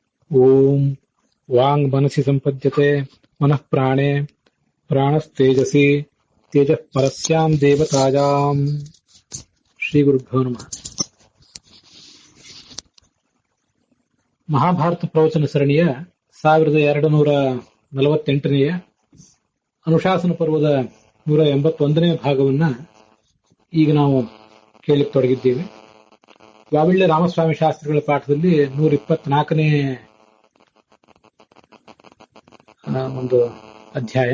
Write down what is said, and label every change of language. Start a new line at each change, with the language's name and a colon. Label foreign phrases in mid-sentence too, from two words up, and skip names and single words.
Sanskrit: ಓಂ ವಾಂಗ್ ಮನಸಿ ಸಂಪದ್ಯತೆ ಮನಃ ಪ್ರಾಣೆ ಪ್ರಾಣಸ್ತೇಜಸಿ ತೇಜಃ ಪರಸ್ಯಾಂ ದೇವತಾಯಾಂ. ಶ್ರೀ ಗುರುಭ್ಯೋ ನಮಃ.
Kannada: ಮಹಾಭಾರತ ಪ್ರವಚನ ಸರಣಿಯ 1248ನೆಯ ಅನುಶಾಸನ ಪರ್ವದ 181ನೇ ಭಾಗವನ್ನ ಈಗ ನಾವು ಕೇಳಲಿಕ್ಕೆ ತೊಡಗಿದ್ದೇವೆ. ವಾವಿಳ್ಯ ರಾಮಸ್ವಾಮಿ ಶಾಸ್ತ್ರಿಗಳ ಪಾಠದಲ್ಲಿ 124ನೇ ಒಂದು ಅಧ್ಯಾಯ.